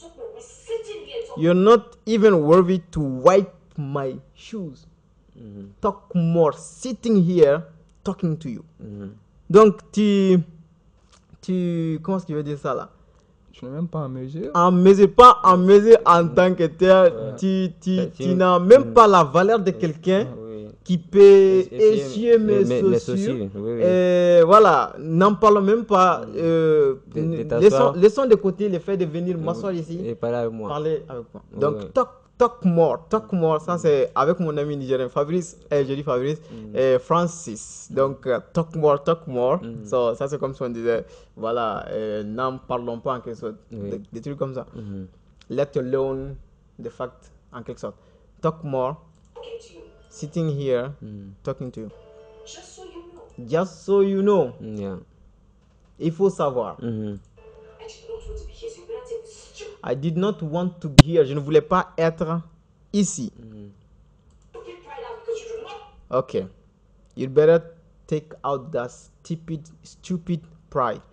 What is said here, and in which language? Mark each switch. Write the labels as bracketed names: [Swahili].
[English] Talk about me sitting here talking. You're not even worthy to wipe my shoes. Talk more sitting here talking to you. [French] Donc, tu. Comment est-ce qu'il veut dire ça là? Je n'ai même pas à mesure. En mesure, pas en mesure en tant que tel. Tu n'as même pas la valeur de quelqu'un Oui. qui peut Essuyer essuyer mes mes chaussures. chaussures, oui, oui. Et voilà, n'en parlons même pas. De t'asseoir. Laissons de côté le fait de venir m'asseoir ici. Et parler avec moi. Parler avec moi. Ouais. [English] Donc, talk more. [French] Ça, c'est avec mon ami nigérien Fabrice. Je dis Fabrice. Et Francis. Donc, [English] talk more. [French] So, ça, c'est comme si on disait, voilà, n'en parlons pas en quelque sorte. Oui. Des trucs comme ça. [English] Let alone the fact, [French] en quelque sorte. [English] Talk more. Talking to you. Sitting here, talking to you. Just so you know. Just so you know. Yeah. [French] Il faut savoir. Mhm. [English] I did not want to be here, so you better take this. I did not want to be here. [French] Je ne voulais pas être ici. [English] Don't get pride out because you do not. Okay. You better take out that stupid pride.